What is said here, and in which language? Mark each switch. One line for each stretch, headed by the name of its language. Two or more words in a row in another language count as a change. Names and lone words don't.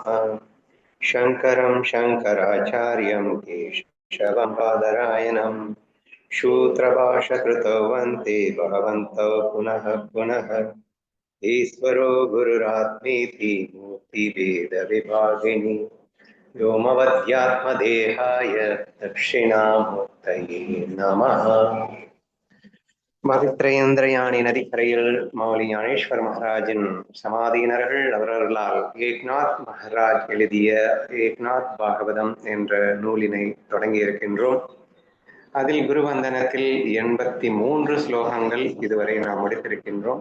Sanskrit: शङ्करं शङ्कराचार्यं केशवं बादरायणं सूत्रभाषकृतौ वन्दे भगवन्तौ पुनः पुनः। ईश्वरो गुरुरात्मेति मूर्तिभेदविभागिनि व्योमवद्यात्मदेहाय दक्षिणामूर्तये नमः।
Tamil: மதித்ரேந்திரயாணி நதிக்கரையில் மௌலி ஞானேஸ்வர் மகாராஜின் சமாதியினர்கள் அவர்களால் ஏக்நாத் மகாராஜ் எழுதிய ஏக்நாத் பாகவதம் என்ற நூலினை தொடங்கி இருக்கின்றோம். அதில் குருவந்தனத்தில் 83 ஸ்லோகங்கள் இதுவரை நாம் முடித்திருக்கின்றோம்.